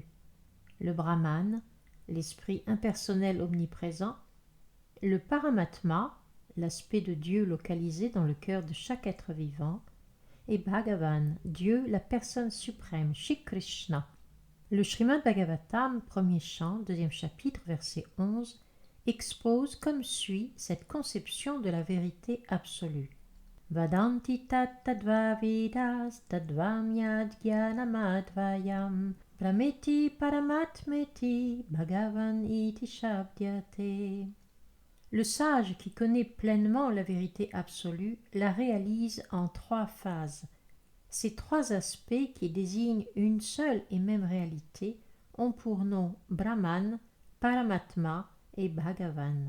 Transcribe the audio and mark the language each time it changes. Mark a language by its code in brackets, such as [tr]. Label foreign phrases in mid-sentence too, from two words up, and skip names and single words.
[fr] Le Brahman, l'esprit impersonnel omniprésent, le Paramatma, l'aspect de Dieu localisé dans le cœur de chaque être vivant, et Bhagavan, Dieu, la personne suprême, Shri Krishna. Le Srimad Bhagavatam, premier chant, deuxième chapitre, verset 11, expose comme suit cette conception de la vérité absolue. [sa] वदन्ति तत् तद्व वेदस् तद्वम् यद् ज्ञानमद्वयम् प्रमेति परमात्मेति भगवान् इति शब्द्यते. [fr] Le sage qui connaît pleinement la vérité absolue la réalise en trois phases. Ces trois aspects qui désignent une seule et même réalité ont pour nom Brahman, Paramatma et Bhagavan.